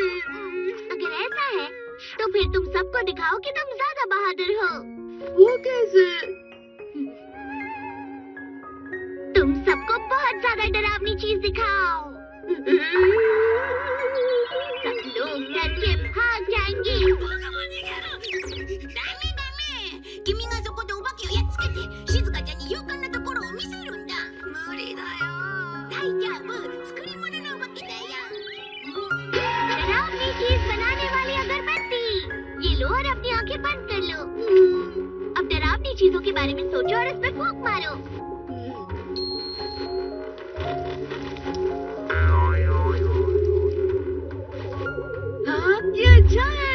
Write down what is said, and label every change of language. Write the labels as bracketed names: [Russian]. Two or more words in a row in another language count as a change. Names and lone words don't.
[Hindi] अगर ऐसा है तो फिर तुम सबको दिखाओ कि तुम ज्यादा बहादुर हो। वो कैसे? तुम सबको बहुत ज्यादा डरावनी चीज दिखाओ। सब लोग डर के भाग जाएंगे। [Japanese] 君がそこでお化けをやっつけて静香ちゃんに勇敢なところを見せるんだ。無理だよ。大丈夫、作り物のお化けだよ。 [Hindi] डरावनी चीज बनाने वाली अगरबत्ती, ये लो और अपनी आंखें बंद कर लो। अब डरावनी चीजों के बारे में सोचो और इस पर फूंक मारो। हाँ, ये अच्छा है।